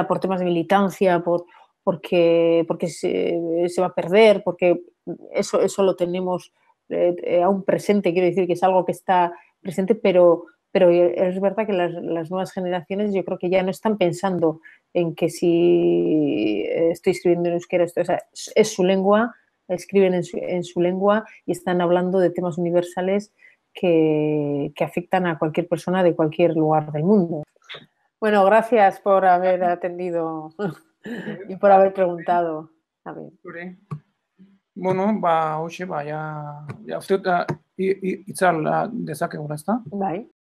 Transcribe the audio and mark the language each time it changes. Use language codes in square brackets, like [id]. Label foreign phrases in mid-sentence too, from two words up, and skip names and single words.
[es] por temas de militancia, porque se va a perder, porque eso lo tenemos aún presente, quiero decir que es algo que está presente, pero es verdad que las nuevas generaciones yo creo que ya no están pensando en que si estoy escribiendo en euskera, o sea, es su lengua, escriben en su lengua y están hablando de temas universales que afectan a cualquier persona de cualquier lugar del mundo. Bueno, gracias por haber atendido y por haber preguntado. A ver. [eu] Bueno, hoxe, ja uste dut itzal dezakegu, ezta? Bai.